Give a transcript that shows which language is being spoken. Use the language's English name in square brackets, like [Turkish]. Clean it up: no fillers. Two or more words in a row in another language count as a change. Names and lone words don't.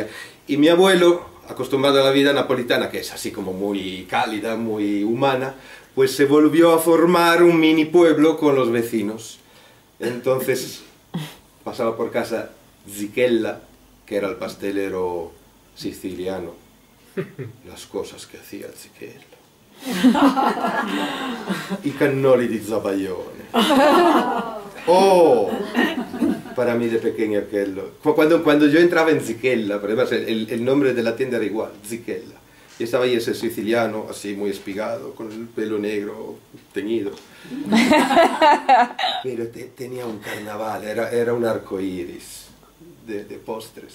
[Spanish] Y mi abuelo, acostumbrado a la vida napolitana, que es así como muy cálida, muy humana, pues se volvió a formar un mini pueblo con los vecinos. Entonces pasaba por casa Zichella, que era el pastelero siciliano. Las cosas que hacía Zichella. [Italian] I cannoli di Zabaione. [Spanish] Oh, para mí de pequeño aquello. Cuando yo entraba en Zichella, por ejemplo, el nombre de la tienda era igual, Zichella. Y estaba ahí ese siciliano, así muy espigado, con el pelo negro, teñido. Pero tenía un carnaval, era un arco iris de postres.